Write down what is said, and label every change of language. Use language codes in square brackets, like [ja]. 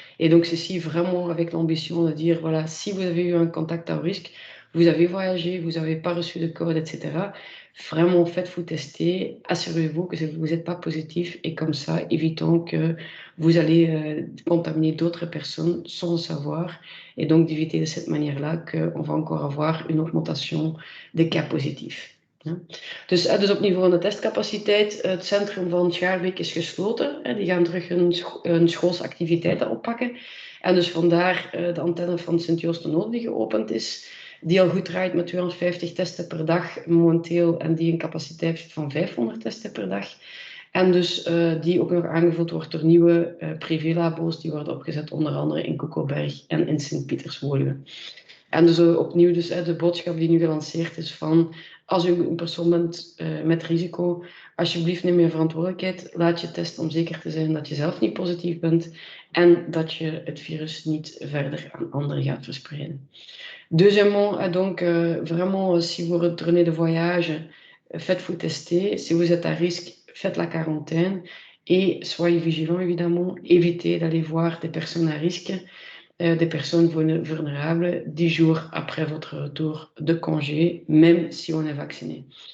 [fr] Et donc, ceci vraiment avec l'ambition de dire, voilà, si vous avez eu un contact à risque, vous avez voyagé, vous n'avez pas reçu de code, etc., vraiment, faites-vous tester, assurez-vous que vous n'êtes pas positif et comme ça, évitons que vous allez contaminer d'autres personnes sans le savoir et donc d'éviter de cette manière-là qu'on va encore avoir une augmentation des cas positifs. [nl] Dus op niveau van de testcapaciteit, het centrum van Schaerbeek is gesloten. Die gaan terug hun schoolsactiviteiten oppakken. En dus vandaar de antenne van Sint-Joost-de-Noord die geopend is, die al goed draait met 250 testen per dag momenteel en die een capaciteit heeft van 500 testen per dag. En dus die ook nog aangevuld wordt door nieuwe privélabo's die worden opgezet onder andere in Koekelberg en in Sint-Pieterswoluwe. En dus opnieuw dus, de boodschap die nu gelanceerd is van als u een persoon bent met risico, alsjeblieft neem je verantwoordelijkheid, laat je testen om zeker te zijn dat je zelf niet positief bent en dat je het virus niet verder aan anderen gaat verspreiden. [fr] Deuxièmement, donc vraiment, si vous retournez de voyage, faites-vous tester. Si vous êtes à risque, faites la quarantaine et soyez vigilants évidemment. Évitez d'aller voir des personnes à risque, des personnes vulnérables 10 jours après votre retour de congé, même si on est vacciné.